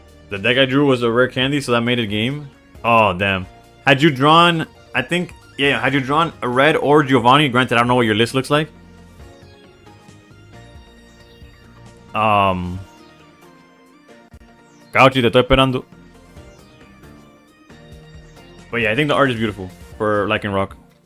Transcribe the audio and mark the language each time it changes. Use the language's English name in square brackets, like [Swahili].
[English] The deck I drew was a rare candy, so that made it game. Oh, damn. Had you drawn, I think, yeah, had you drawn a red or Giovanni, granted, I don't know what your list looks like. [Spanish] Cauchi, te estoy esperando. [English] But yeah, I think the art is beautiful for Lycanroc.